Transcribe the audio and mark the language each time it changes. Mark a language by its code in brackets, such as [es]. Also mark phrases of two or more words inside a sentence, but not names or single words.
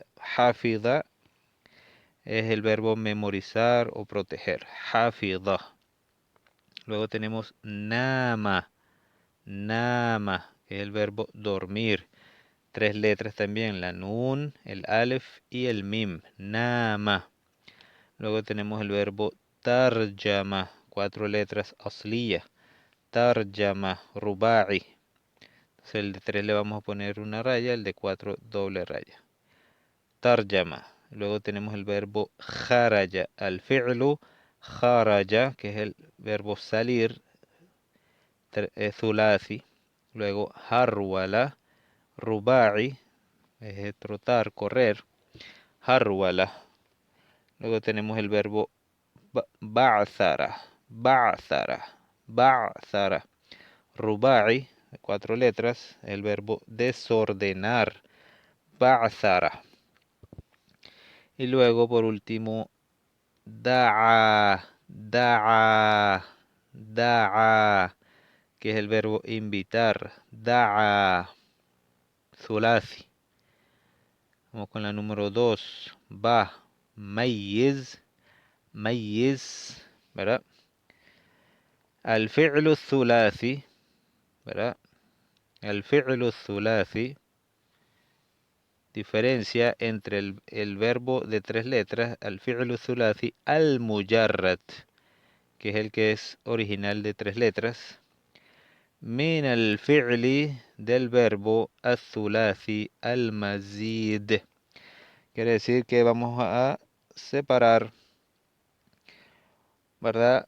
[es] Hafidha es el verbo memorizar o proteger. Hafidha. Luego tenemos nama. Nama, que es el verbo dormir. 3 letras también, la nun, el alef y el mim. Nama. Luego tenemos el verbo tarjama, 4 letras asliya. Tarjama, ruba'i. Entonces el de 3 le vamos a poner una raya, el de 4 doble raya. Tarjama. Luego tenemos el verbo kharaja, [ar] الفعل خرج, [es] que es el verbo salir, thulathi. Luego harwala, ruba'i, es trotar, correr. Harwala. Luego tenemos el verbo [ar] بعثر، بعثر، بعثر. [es] Ruba'i, 4 letras, el verbo desordenar. Ba'thara. Y luego por último, [ar] دعا، دعا، دعا, [es] que es el verbo invitar. Da'a, thulathi. Vamos con la número 2. [ar] ب، ميّز، ميّز, ¿verdad? الفعل الثلاثي, [es] ¿verdad? El [ar] فعل ثلاثي [es] diferencia entre el verbo de 3 letras, [ar] الفعل الثلاثي، المجرد, [es] que es el que es original de 3 letras, [ar] من الفعل [es] del verbo [ar] الثلاثي المزيد. [es] Quiere decir que vamos a separar, ¿verdad?